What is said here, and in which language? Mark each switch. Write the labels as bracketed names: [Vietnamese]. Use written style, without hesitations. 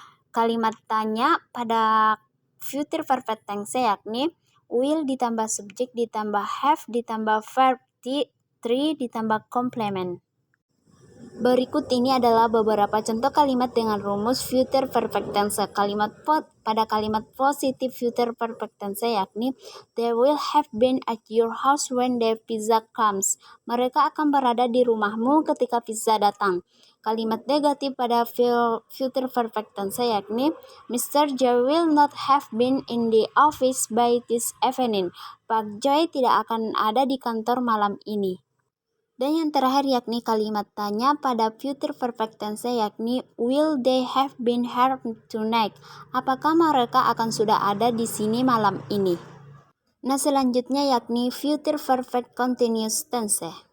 [Indonesian] kalimat tanya pada future perfect tense yakni will ditambah subjek ditambah have ditambah verb 3 ditambah complement. Berikut ini adalah beberapa contoh kalimat dengan rumus future perfect tense. Pada kalimat positif future perfect tense yakni [English] they will have been at your house when the pizza comes. [Indonesian] Mereka akan berada di rumahmu ketika pizza datang. Kalimat negatif pada future perfect tense yakni Mr. [English] Joy will not have been in the office by this evening. [Indonesian] Pak Joy tidak akan ada di kantor malam ini. Dan yang terakhir yakni kalimat tanya pada future perfect tense yakni [English] will they have been here tonight? [Indonesian] Apakah mereka akan sudah ada di sini malam ini? Nah, selanjutnya yakni future perfect continuous tense.